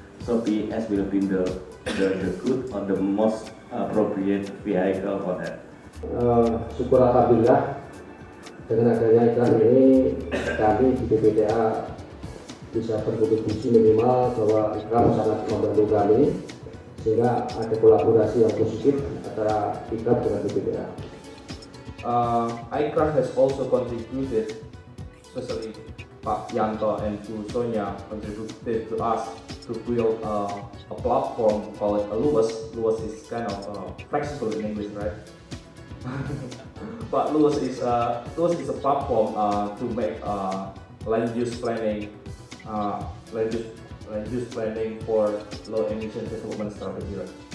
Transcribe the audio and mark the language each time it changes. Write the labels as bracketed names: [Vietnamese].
[English] So PIS will be the good or the most appropriate vehicle for that. [Indonesian] Syukur alhamdulillah dengan adanya iklan ini kami di BPDA bisa berkontribusi minimal bahwa iklan sangat membantu kami sehingga ada kolaborasi yang positif antara iklan dengan BPDA. [English] ICRAF has also contributed, especially Pak Yanto and Bu Sonia contributed to us to build a platform called LUAS. LUAS is kind of flexible in English, right? But LUAS is a platform to make land use planning, land use planning for low emission development strategy. Right?